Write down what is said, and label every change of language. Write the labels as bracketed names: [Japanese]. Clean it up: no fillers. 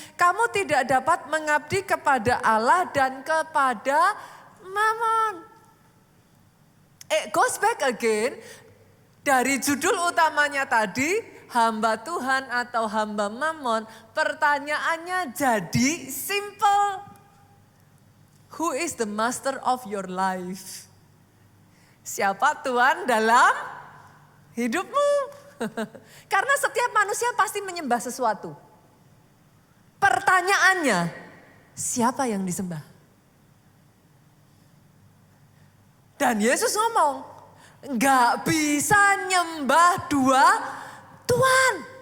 [Indonesian] Kamu tidak dapat mengabdi kepada Allah dan kepada Mammon. [English] It goes back again [Indonesian] dari judul utamanya tadi, hamba Tuhan atau hamba Mammon. Pertanyaannya jadi simple. [English] Who is the master of your life? [Indonesian] Siapa Tuhan dalam hidupmu? Karena setiap manusia pasti menyembah sesuatu. Pertanyaannya, siapa yang disembah? Dan Yesus ngomong, enggak bisa nyembah dua Tuhan.